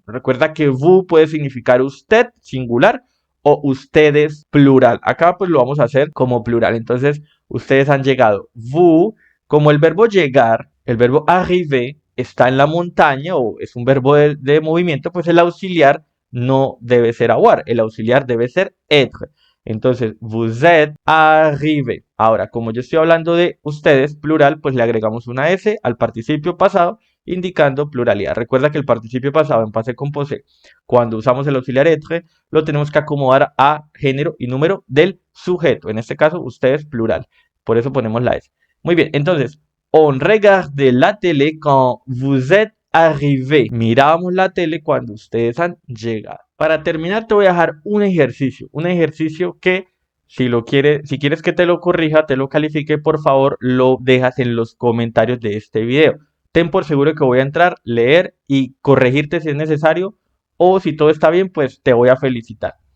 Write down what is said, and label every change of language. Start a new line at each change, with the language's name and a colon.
Spanish: Recuerda que vous puede significar usted, singular, o ustedes, plural. Acá pues lo vamos a hacer como plural. Entonces, ustedes han llegado. Vous, como el verbo llegar, el verbo arriver, está en la montaña o es un verbo de movimiento, pues el auxiliar no debe ser avoir, el auxiliar debe ser être. Entonces,
French: vous êtes arrivé.
Spanish: Ahora, como yo estoy hablando de ustedes, plural, pues le agregamos una S al participio pasado, indicando pluralidad. Recuerda que el participio pasado en passé composé, cuando usamos el auxiliar être, lo tenemos que acomodar a género y número del sujeto. En este caso, ustedes, plural. Por eso ponemos la S. Muy bien, entonces,
French: on regarde la télé quand vous êtes arrivé.
Spanish: Mirábamos la tele cuando ustedes han llegado. Para terminar te voy a dejar un ejercicio que si quieres que te lo corrija, te lo califique, por favor, lo dejas en los comentarios de este video. Ten por seguro que voy a entrar, leer y corregirte si es necesario, o si todo está bien, pues te voy a felicitar.